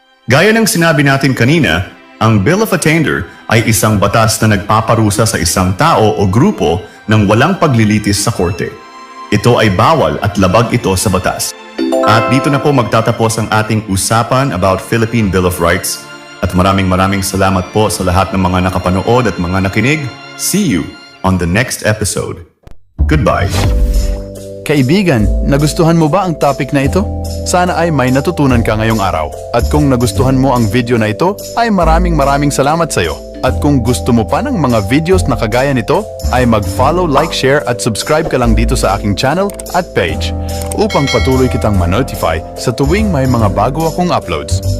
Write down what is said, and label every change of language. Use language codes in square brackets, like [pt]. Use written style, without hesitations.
[tl] Gaya ng sinabi natin kanina, ang Bill of Attainder ay isang batas na nagpaparusa sa isang tao o grupo ng walang paglilitis sa korte. Ito ay bawal at labag ito sa batas. At dito na po magtatapos ang ating usapan about Philippine Bill of Rights. At maraming salamat po sa lahat ng mga nakapanood at mga nakinig. [en] See you on the next episode. Goodbye. [tl] Kaibigan, nagustuhan mo ba ang topic na ito? Sana ay may natutunan ka ngayong araw. At kung nagustuhan mo ang video na ito, ay maraming salamat sa iyo. At kung gusto mo pa ng mga videos na kagaya nito, ay mag-follow, like, share at subscribe ka lang dito sa aking channel at page upang patuloy kitang ma-notify sa tuwing may mga bago akong uploads.